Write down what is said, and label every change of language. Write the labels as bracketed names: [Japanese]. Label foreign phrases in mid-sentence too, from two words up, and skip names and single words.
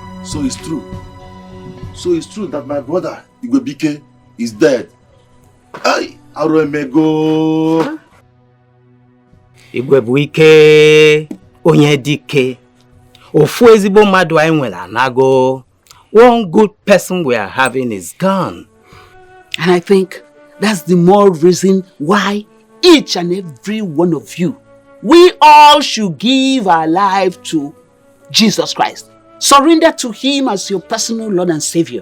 [English] So it's true. So it's true that my brother, Igwebike, is dead. [Igbo] Ay, Aromego. Igwebike, onye Dikeh. Ofu ezigbo mmadụ anyị nwere anago. [English] One good person we are having is gone. And I think that's the more reason why each and every one of you, we all should give our life to Jesus Christ. Surrender to Him as your personal Lord and Savior.